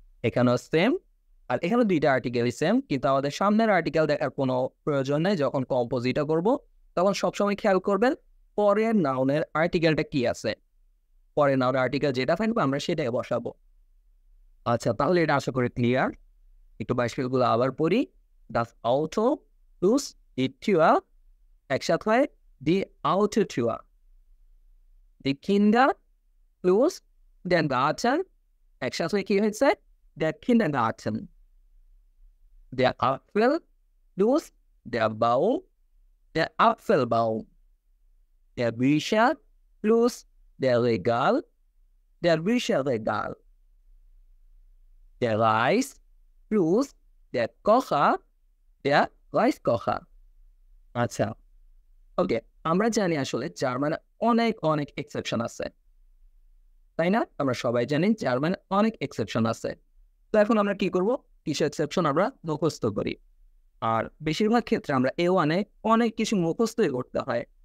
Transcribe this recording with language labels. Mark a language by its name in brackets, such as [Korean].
[Bangla] এখানেও সেম, আর এখানে দুইটা আর্টিকেলই সেম, কিন্তু আমাদের সামনের আর্টিকেল দেখার কোনো প্রয়োজন নেই। যখন কম্পোজিটর করব তখন সবসময় খেয়াল করবেন পরের নাউনের আর্টিকেলটা কি আছে। পরের নাউনের আর্টিকেল যেটা থাকবে আমরা সেটাই বসাবো। আচ্ছা, তাহলে এটা আশা করি ক্লিয়ার। একটু বাইশগুলো আবার পড়ি। [German] Das Auto plus die Tür, [Bangla] একসাথে হয় [German] die Autotür, die Kinder plus der Garten, [Bangla] একসাথে কি হয়েছে? [German] der Kindergarten, der Apfel plus der Baum, der Apfelbaum, der Bücher plus der Regal, der Bücherregal, der Reis plus der Kocher, der Reiskocher। [Bangla] আচ্ছা, ওকে, আমরা জানি আসলে জার্মানে অনেক অনেক এক্সেপশন আছে, তাই না? আমরা সবাই জানি জার্মানে অনেক এক্সেপশন আছে। তো এখন আমরা কি করব? কিছু এক্সেপশন আমরা মুখস্থ করি। আর বেশিরভাগ ক্ষেত্রে আমরা A1-এ অনেক কিছু মুখস্থই করতে হয়।